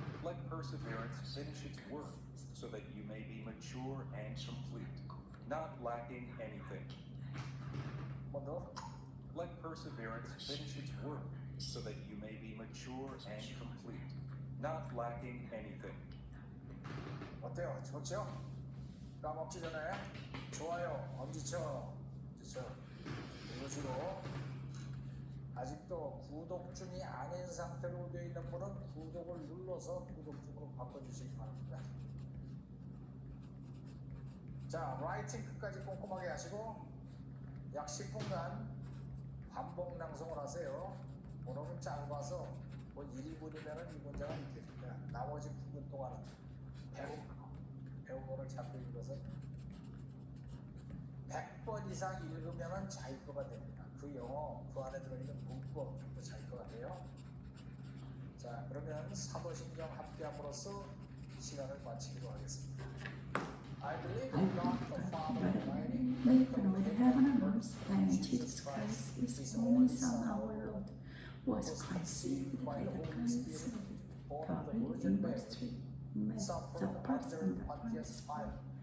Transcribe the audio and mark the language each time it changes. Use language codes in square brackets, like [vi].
[en] Let perseverance finish its work, so that you may be mature and complete, not lacking anything. [ko] 뭐 더? Let perseverance finish its work, so that you may be mature and complete, not lacking anything. 어때요? 좋죠? 까먹기 전에 좋아요, 엄지쳐, 엄지쳐. 이런 식으로 아직도 구독 중이 아닌 상태로 되어 있는 분은 구독을 눌러서 구독 중으로 바꿔주시기 바랍니다. 자, 라이팅 끝까지 꼼꼼하게 하시고 약 10분간 반복 낭송을 하세요. 오늘은 짧아서 뭐 1인분이면 이 문제가 있겠습니다. 나머지 9분 동안은 배운 거를 자꾸 읽어서 100번 이상 읽으면 자기거가 됩니다. 그 영어, 그 안에 들어있는 문법도 자기거가 돼요. 자, 그러면 사도신경 함께함으로써 시간을 마치기로 하겠습니다. [en] I believe in God the Father Almighty, Maker of heaven and earth, and Jesus Christ, His only Son, our Lord, was conceived by the Holy Spirit, God in mercy, suffered suffered under under Pontius Pontius Pilate, Pilate,